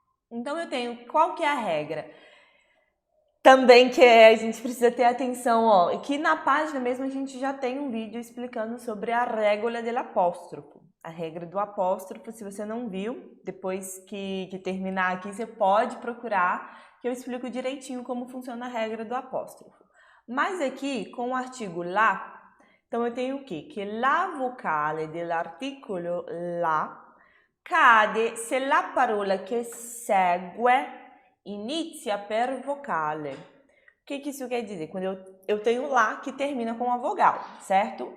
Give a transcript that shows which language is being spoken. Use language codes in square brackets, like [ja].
[pt] Então, eu tenho, qual que é a regra? Também que a gente precisa ter atenção, ó, que na página mesmo a gente já tem um vídeo explicando sobre a [it] regola dell'apóstrofo, [pt] a regra do apóstrofo. Se você não viu, depois que terminar aqui, você pode procurar, que eu explico direitinho como funciona a regra do apóstrofo. Mas aqui, com o artigo lá, então eu tenho o quê? [it] Que la vocale dell'articolo la cade se la parola che segue inizia per vocale. [pt] O que isso quer dizer? Quando eu tenho lá que termina com uma vogal, certo?